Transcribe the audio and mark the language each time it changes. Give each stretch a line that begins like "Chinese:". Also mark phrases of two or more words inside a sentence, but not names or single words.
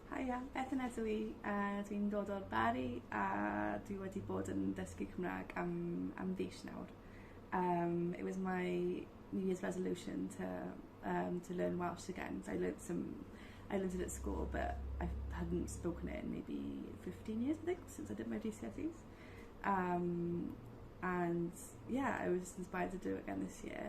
Welsh: ia, Bethan ydw i, dwi'n dod o'r Bari a dwi wedi bod yn dysgu Cymraeg am fis nawr.
English: It was my New Year's resolution to learn Welsh again. So I learned it at school, but I hadn't spoken it in maybe 15 years, I think, since I did my GCSEs. And yeah, I was inspired to do it again this year.